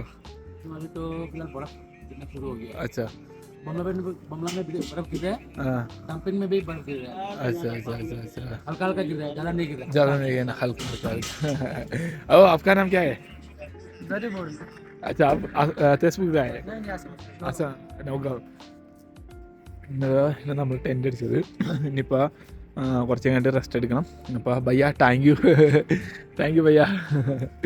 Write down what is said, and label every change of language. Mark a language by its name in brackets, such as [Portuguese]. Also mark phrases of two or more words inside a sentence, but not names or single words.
[Hindi] अभी तो फिलहाल बर्फ गिरना शुरू हो गया। अच्छा, बमला में भी बर्फ गिर रहा है। हाँ, डंपिंग में भी बर्फ गिर रहा है। अच्छा, हल्का हल्का गिर रहा है, ज़्यादा नहीं गिर रहा। ज़्यादा नहीं है ना, हल्का हल्का। ओ, आपका नाम क्या है? अच्छा, आप तेजपुर से आए? अच्छा, [Malayalam] നൗഗാവ്. ഇന്ന് നമ്മൾ ടെൻ്റ് അടിച്ചത്. ഇനിയിപ്പോൾ കുറച്ച് കഴിഞ്ഞിട്ട് റെസ്റ്റ് എടുക്കണം. അപ്പോൾ ഭയ്യ [English] thank you [Malayalam] ഭയ്യ.